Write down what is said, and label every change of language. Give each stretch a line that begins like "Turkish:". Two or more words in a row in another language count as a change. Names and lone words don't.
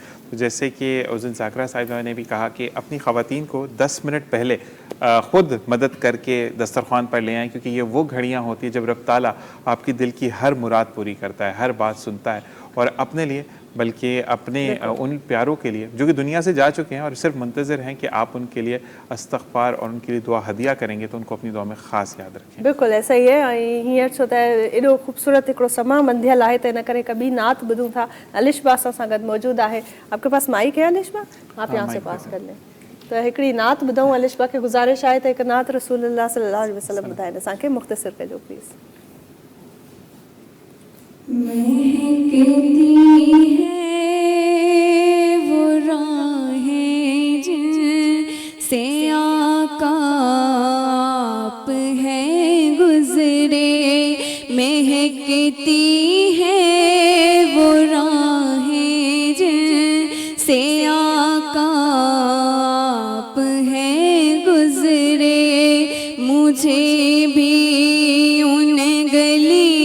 Urdu: تو جیسے کہ اس دن ذاکرہ صاحبہ نے بھی کہا کہ اپنی خواتین کو 10 منٹ پہلے خود مدد کر کے دسترخوان پر لے آئیں، کیونکہ یہ وہ گھڑیاں ہوتی ہیں جب رب تعالیٰ آپ کی دل کی ہر مراد پوری کرتا ہے، ہر بات سنتا ہے، اور اپنے لیے بلکہ اپنے ان پیاروں کے لیے جو کہ دنیا سے جا چکے ہیں اور صرف منتظر ہیں کہ آپ ان کے لیے استغفار اور ان کے لیے دعا ہدیہ کریں گے، تو ان کو اپنی دعا میں خاص یاد رکھیں. بالکل ایسا ہی ہے.
Sindhi: हींअर छो त एॾो ख़ूबसूरत हिकिड़ो समा बंधियल आहे, त इन करे कभी नात ॿुधूं था। अलिशबा असां सां गॾु मौजूदु आहे।
Urdu: آپ کے پاس مائیک ہے الشبہ؟ آپ یہاں سے پاس کر لیں.
Sindhi: त हिकिड़ी नात ॿुधूं। अलिशबा खे गुज़ारिश आहे त हिकु नात रसूलुल्लाह
Arabic: صلى الله عليه وسلم
Sindhi: ॿुधाइनि असांखे, मुख़्तसिर कजो प्लीज़।
Urdu: مہکتی ہے وہ راہیں جن سے آقا آپ ہیں گزرے، مہکتی ہے وہ راہیں جن سے آقا آپ ہیں گزرے، مجھے بھی ان گلی